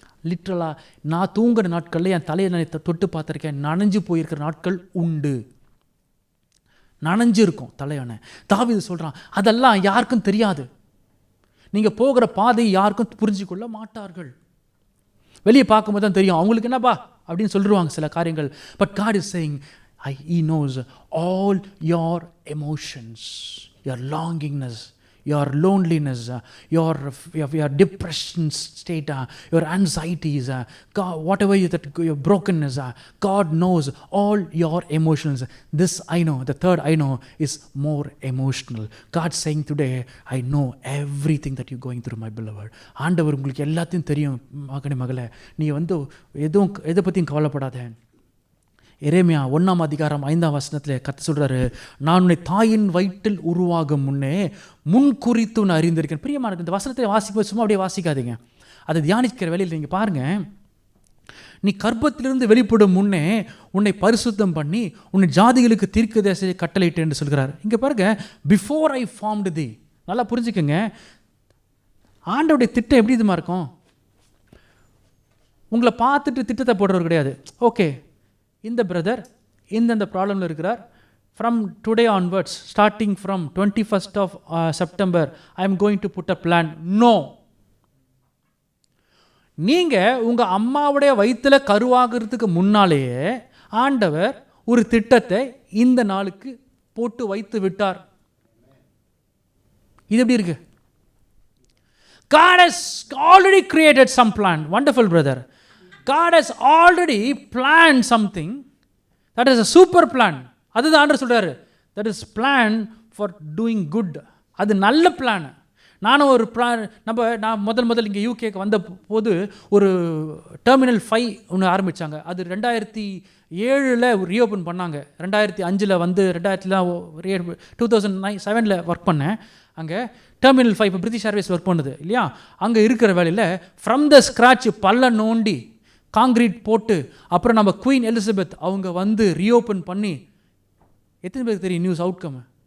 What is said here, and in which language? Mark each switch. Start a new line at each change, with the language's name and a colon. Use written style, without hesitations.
Tamil: லிட்ரலாக நான் தூங்குற நாட்களில் என் தலையை நான் தொட்டு பார்த்துருக்கேன், நனைஞ்சு போயிருக்கிற நாட்கள் உண்டு. நனைஞ்சு இருக்கும் தலையான. தாவீது சொல்கிறான், அதெல்லாம் யாருக்கும் தெரியாது. நீங்கள் போகிற பாதை யாருக்கும் புரிஞ்சு கொள்ள மாட்டார்கள். வெளியே பார்க்கும்போது தான் தெரியும், அவங்களுக்கு என்னப்பா அப்படின்னு சொல்லிடுவாங்க சில காரியங்கள்.
English: But God is saying, He knows all your emotions, your longingness, your loneliness, your depression state, your anxieties, God, whatever your brokenness, God knows all your emotions. This I know, the third I know is more emotional. God saying today, I know everything that you're going through, my beloved.
Tamil: ஆண்டவர் உங்களுக்கு எல்லாத்தையும் தெரியும் மகனே மகளே, நீ எதை பற்றியும் கவலைப்படாத. எரேமியா 1:5 கர்த்தர் சொல்கிறாரு, நான் உன்னை தாயின் வயிற்றில் உருவாகும் முன்னே முன்குறித்து உன்னை அறிந்திருக்கேன். பிரியமான இந்த வசனத்தை வாசிப்போம், சும்மா அப்படியே வாசிக்காதீங்க, அதை தியானிக்கிற வேலையில் நீங்கள் பாருங்கள். நீ கர்ப்பத்திலிருந்து வெளிப்படும் முன்னே உன்னை பரிசுத்தம் பண்ணி உன்னை ஜாதிகளுக்கு தீர்க்கதரிசியை கட்டளையிட்டேன் என்று சொல்கிறார். இங்கே பாருங்க,
English: Before I formed the.
Tamil: நல்லா புரிஞ்சுக்கோங்க, ஆண்டவருடைய திட்டம் எப்படி இதுமா இருக்கும்? உங்களை பார்த்துட்டு திட்டத்தை போடுறவர் கிடையாது. ஓகே, இந்த பிரதர் இந்த ப்ராப்ளமில் இருக்கிறார்,
English: From today onwards, starting from 21st of September I am going to put a plan.
Tamil: No, நீங்கள் உங்கள் அம்மாவுடைய வயிற்றில் கருவாகிறதுக்கு முன்னாலேயே ஆண்டவர் ஒரு திட்டத்தை இந்த நாளுக்கு போட்டு வைத்து விட்டார். இது எப்படி இருக்கு?
English: God has already created some plan. Wonderful brother. God has already planned something that is a super plan.
Tamil: அதுதான் ஆண்டவர் சொல்றாரு,
English: that is plan for doing good.
Tamil: அது நல்ல பிளான். நானும் ஒரு பிளான், நான் முதல் இங்கே யூகேக்கு வந்த போது ஒரு டெர்மினல் 5 ஒன்று ஆரம்பித்தாங்க. அது 2007 ரீஓப்பன் பண்ணாங்க. 2005 வந்து 2007 ஒர்க் பண்ணேன். அங்கே டெர்மினல் 5 இப்போ பிரிட்டிஷ் ஏர்வேஸ் ஒர்க் பண்ணுது இல்லையா, அங்கே இருக்கிற வேலையில்
English: from the scratch
Tamil: பல்ல நோண்டி காங்கிரீட் போட்டு, அப்புறம் நம்ம குயின் எலிசபெத் அவங்க வந்து ரீஓப்பன் பண்ணி, எத்தனை பேருக்கு தெரியும் நியூஸ் அவுட்கம்?